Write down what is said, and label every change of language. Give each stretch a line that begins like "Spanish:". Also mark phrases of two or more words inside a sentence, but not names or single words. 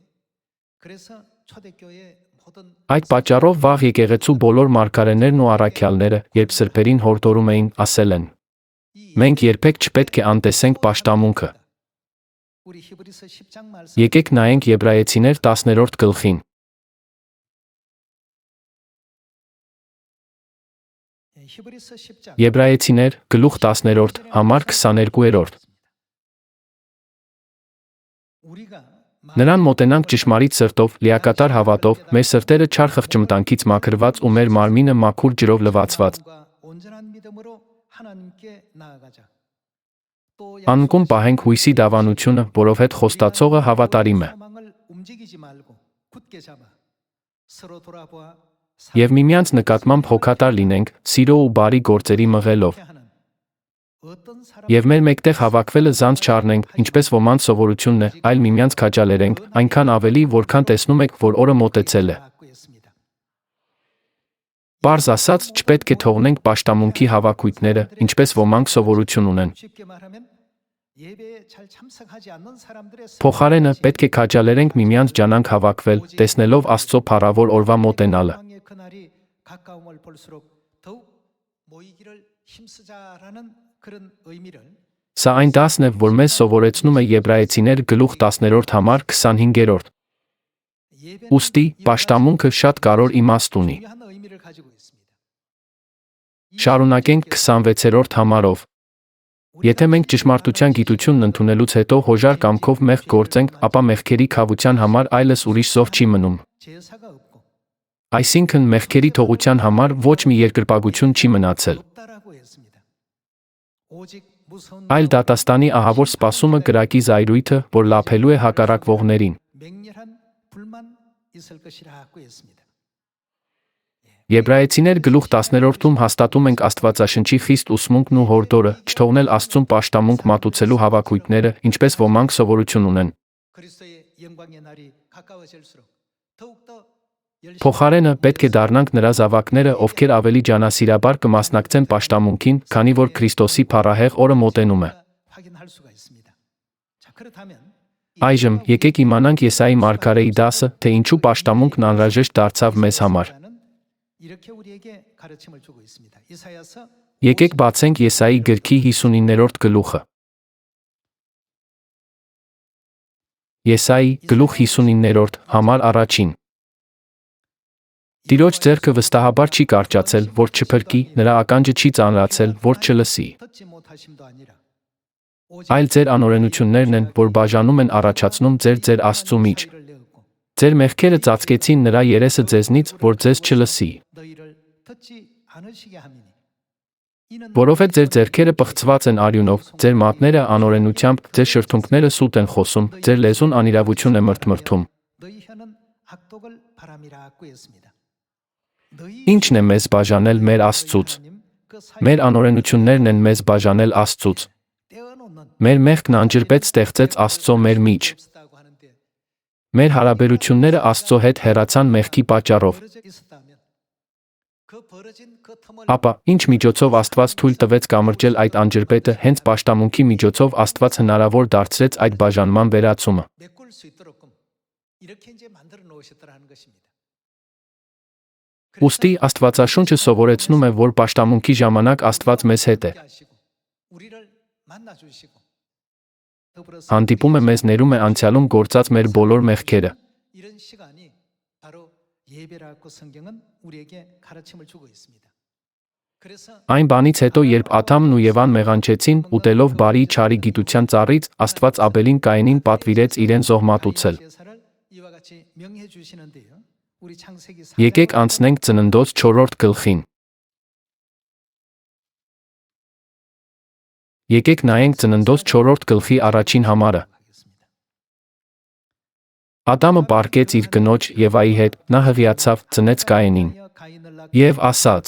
Armenian: Այդ պատճառով վաղ եկեղեցու բոլոր մարգարեներն ու առաքյալները, երբ սրբերին հորդորում էին, ասել են. Մենք երբեք չպետք է անտեսենք պաշտամունքը։ Եկեք նայենք Եբրայեցիներ 10-րդ գլխին։
Korean: 히브리서 10장
Armenian: Եբրայեցիներ գլուխ 10-րդ համար 22-րդ
Korean: 우리가
Armenian: Նրան մոտենանք ճշմարիտ սրտով, լիակատար հավատով, մեր սրտերը չար խղճմտանքից մաքրված ու մեր մարմինը մաքուր ջրով լվացված։
Korean: 온전한 믿음으로 하나님께 나아가자. 또
Armenian: Անկում պահենք հույսի դավանությունը, որովհետ խոստացողը հավատարիմ է։
Korean: 소망을 움직이지 말고 굳게 잡아 서로 돌아보아
Armenian: Եվ միմյանց նկատմամբ հոգատար լինենք, սիրո ու բարի գործերի մղելով։
Korean: 하는 어떤 사람
Armenian: Եվ մեր մեկտեղ հավաքվելը զանց չառնենք, ինչպես ոմանց սովորությունն է, այլ միմյանց քաջալերենք, այնքան ավելի, որքան տեսնում եք, որ օրը մոտեցել է։
Korean: 갖고 있습니다.
Armenian: Պարզ ասած, չպետք է թողնենք պաշտամունքի հավաքույթները, ինչպես ոմանք սովորություն ունեն։
Korean: 쉽게 말하면 예배에 잘 참석하지 않는 사람들의
Armenian: Փոխարենը պետք է քաջալերենք միմյանց ջանանք հավաքվել, տեսնելով Աստծո փառավոր օրվա մոտենալը։
Korean: 소망의 그날이 가까움을 볼수록 더욱 모이기를 힘쓰자라는 그런 의미를
Armenian: Սա այն դասն է, որ մեզ սովորեցնում է Եբրայեցիներ գլուխ 10-րդ համար 25-րդ։
Korean: 예배는
Armenian: Ուստի, պաշտամունքը շատ կարևոր իմաստ ունի։
Korean: 중요한 의미를 가지고 있습니다.
Armenian: Շարունակենք 26-րդ համարով։ Եթե մենք ճշմարտության գիտությունն ընդունելուց հետո հոժար կամքով մեղք գործենք, ապա մեղքերի քավության համար այլս ուրիշ զոհ չի մնում։
Korean: 제사가 없고
Armenian: Այսինքն մեղքերի թողության համար ոչ մի երկրպագություն չի մնացել։
Korean: 없다라고 했습니다. 오직 무서운
Armenian: Այլ դատաստանի ահավոր սպասումը կրակի զայրույթը, որ լափելու է հակառակվողներին։
Korean: 맹렬한 불만 있을 것이라고 했습니다.
Armenian: Եբրայեցիներ գլուխ 10-րդում հաստատում ենք Աստվածաշնչի խիստ ուսմունքն ու հորդորը, չթողնել Աստծուն պաշտամունք մատուցելու հավաքույթները, ինչպես ոմանք սովորություն ունեն։
Korean: 그리스도의 영광의 날이 가까워질수록 더욱더 열심히
Armenian: Փոխարենը պետք է դառնանք նրա զավակները, ովքեր ավելի ջանասիրաբար կմասնակցեն պաշտամունքին, քանի որ Քրիստոսի փառահեղ օրը մոտենում է։
Korean: 확인할 수가 있습니다. 자, 그렇다면
Armenian: Այժմ եկեք իմանանք Եսայի մարգարեի դասը, թե ինչու պաշտամունքն անհրաժեշտ դարձավ մեզ համար։
Korean: 이렇게 우리에게 가르침을 주고 있습니다. 이사야서
Armenian: Եկեք բացենք Եսայի գրքի 59-րդ գլուխը։ Եսայի գլուխ 59-րդ համար առաջին։ Տիրոջ ձեռքը վստահաբար չի կարճացել, որ չփրկի, նրա ականջը չի ծանրացել, որ չլսի։
Korean: 듣지 못하심도 아니라
Armenian: Այլ ձեր անօրենություններն են, որ բաժանում են առաջացնում ձեր Աստծու միջ։
Korean: 너희를 내었고
Armenian: Ձեր մեղքերը ծածկեցին նրա երեսը ձեզնից, որ ձեզ չլսի։
Korean: 너희를 듣지 않으시게 함이니 이는
Armenian: Որովհետև ձեր ձեռքերը պղծված են արյունով, ձեր մատները անօրենությամբ, ձեր շրթունքները սուտ են խոսում, ձեր լեզուն անիրավություն է մրթմրթում։
Korean: 너희 혀는 악독을 바람이라고 했습니다.
Armenian: Ինչն է մեզ բաժանել մեր Աստծուց։ Մեր անօրենություններն են մեզ բաժանել Աստծուց։ Մեր մեղքն անջրպետ ստեղծեց Աստծո մեր միջ։ Մեր հարաբերությունները Աստծո հետ հեռացան մեղքի պատճառով։ Ապա, ինչ միջոցով Աստված թույլ տվեց կամրջել այդ անջրպետը, հենց պաշտամունքի միջոցով Աստված հնարավոր դարձրեց այդ բաժանման վերացումը։
Korean: 메꿀 수 있도록끔 이렇게 이제 만들어 놓으셨더라는 것입니다.
Armenian: Ուստի Աստվածաշունչը սովորեցնում է, որ պաշտամունքի ժամանակ Աստված մեզ հետ է։
Korean: 우리를 만나 주시고 더불어서
Armenian: Հանդիպում է մեզ ներում է անցյալում գործած մեր բոլոր մեղքերը։
Korean: 이런 시간이 바로 예배라고 성경은 우리에게 가르침을 주고 있습니다. 그래서
Armenian: Այն բանից հետո, երբ Ադամն ու Եվան մեղանչեցին, ուտելով բարի չարի գիտության ծառից, Աստված Աբելին Կայենին պատվիրեց իրեն զոհմատուցել։
Korean: 제사를 이와 같이 명해 주시는데요. 우리 창세기
Armenian: Եկեք անցնենք Ծննդոց 4-րդ գլխին։ Եկեք նայենք Ծննդոց 4-րդ գլխի առաջին համարը։ Ադամը պառկեց իր կնոջ Եվայի հետ, նա հղիացավ, ծնեց Կայենին։ Եվ ասաց.